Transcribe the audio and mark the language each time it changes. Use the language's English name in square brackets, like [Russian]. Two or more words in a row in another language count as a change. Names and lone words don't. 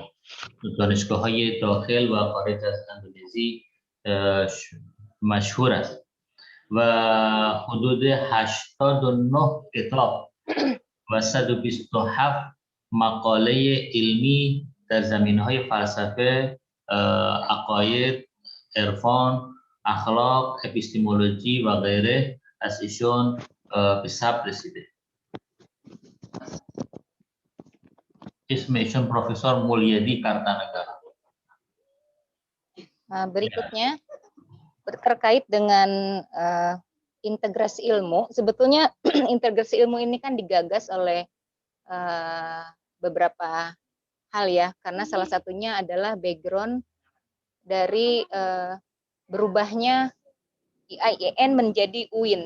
[Persian] دانشگاه‌های داخل و خارج از اندونزی مشهور است و حدود 89 کتاب و 127 مقاله علمی در زمینه‌های فلسفه، عقاید، عرفان، اخلاق، اپیستمولوژی و غیره از ایشون به ثبت رسیده. اسم ایشون پروفسور مولیدی کرتانگara. [Indonesian] Berikutnya terkait dengan integrasi ilmu. Sebetulnya integrasi ilmu ini kan digagas oleh beberapa hal ya, karena salah satunya adalah background dari berubahnya IAIN menjadi UIN.